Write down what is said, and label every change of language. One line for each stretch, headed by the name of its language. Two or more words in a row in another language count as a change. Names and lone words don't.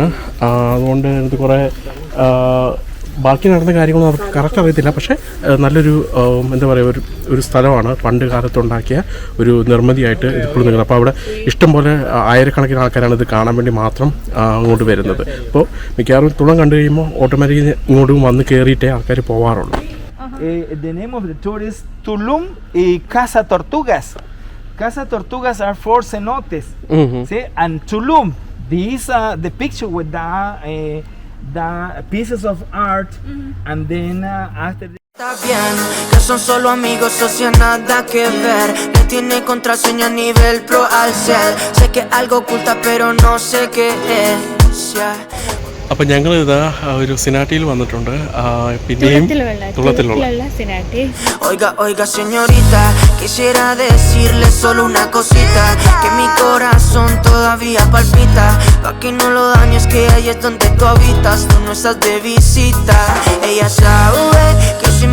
Malayalam: അതുകൊണ്ട് ഇത് കുറേ ബാക്കി നടന്ന കാര്യങ്ങളൊന്നും അവർക്ക് കറക്റ്റ് അറിയത്തില്ല. പക്ഷേ നല്ലൊരു എന്താ പറയുക ഒരു സ്ഥലമാണ്. പണ്ട് കാലത്തുണ്ടാക്കിയ ഒരു നിർമ്മിതിയായിട്ട് ഇപ്പോഴും നിൽക്കുന്നത്. അപ്പോൾ അവിടെ ഇഷ്ടംപോലെ ആയിരക്കണക്കിന് ആൾക്കാരാണ് ഇത് കാണാൻ വേണ്ടി മാത്രം അങ്ങോട്ട് വരുന്നത്. അപ്പോൾ മിക്കവാറും തുളം കണ്ടു കഴിയുമ്പോൾ ഓട്ടോമാറ്റിക്കലി ഇങ്ങോട്ടും വന്ന് കയറിയിട്ടേ ആൾക്കാർ പോകാറുള്ളൂ.
English: The name of the tour is Tulum y Casa Tortugas. Casa Tortugas are 4 cenotes. See, and Tulum, these the picture with the pieces of art, and then after.
Spanish: Está bien, que son solo amigos, socio, nada que ver. Le tiene contraseña a nivel pro al ser. Sé que algo oculta, pero no sé qué es.
Malayalam: അപ്പം ഞങ്ങൾ ഇതാ ഒരു സിനാറ്റിയിൽ വന്നിട്ടുണ്ട്. പിന്നെയും തുളത്തിലുള്ള
Spanish: Oiga, oiga señorita, quisiera decirle solo una cosita, que mi corazón todavía palpita, pa' que no lo dañes, que ahí es donde tú habitas, tú no estás de visita. Ella sabe que